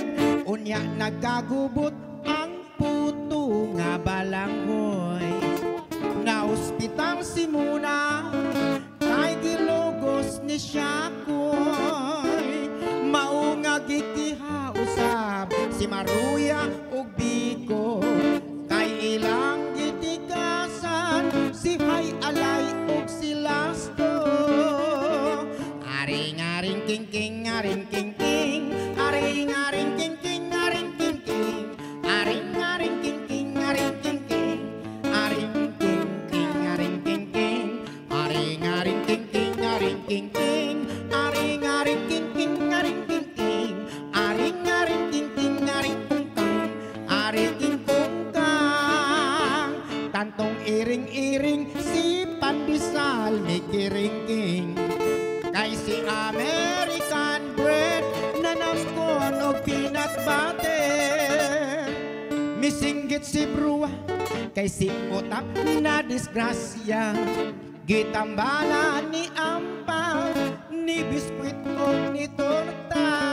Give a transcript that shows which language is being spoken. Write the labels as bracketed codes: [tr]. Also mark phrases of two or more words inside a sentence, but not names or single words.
[ceb] Unya nagkagubot ang puto nga balanghoy, na ospital si Muna kay gilogos ni Syakoy. Mao nga gitihausab si Maruya ug Biko, kay ilang gitigasan si Hay Alay ug si Lasto. Aring-aring king-king, aring king-king, aring-aring king-king, aring king-king, aring-aring king-king, aring king-king, aring king-king, aring king-king, aring-aring king-king, aring king-king, aring-aring king-king, aring king-king, aring-aring king-king, aring kungkang, aring kungkang. Tantong iring-iring si Pandesal may kiring-king, kay si [en] American bread [ceb] na naskon o [en] peanut butter. [ceb] Misinggit si Brua kay si Utap na disgrasya, gitambala ni Ampal ni biskwit o ni torta.